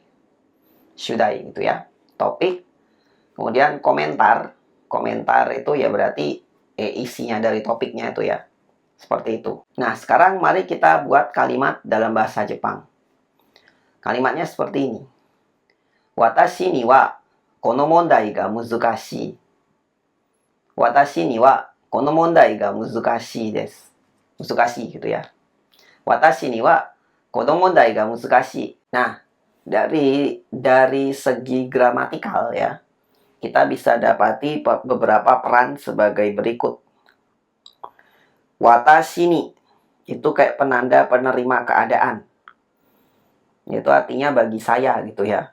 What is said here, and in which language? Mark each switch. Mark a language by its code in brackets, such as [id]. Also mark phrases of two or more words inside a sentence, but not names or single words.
[id] Shudai gitu ya. Topik. Kemudian komentar. Komentar itu ya berarti isinya dari topiknya itu ya. Seperti itu. Nah, sekarang mari kita buat kalimat dalam bahasa Jepang. Kalimatnya seperti ini. [ja] 私にはこの問題が難しい. 私にはこの問題が難しいです. [id] Muzukashii gitu ya. [ja] 私にはこの問題が難しい. [id] Nah, dari segi gramatikal ya, kita bisa dapati beberapa peran sebagai berikut. [ja] 私に [id] itu kayak penanda penerima keadaan. Itu artinya bagi saya gitu ya.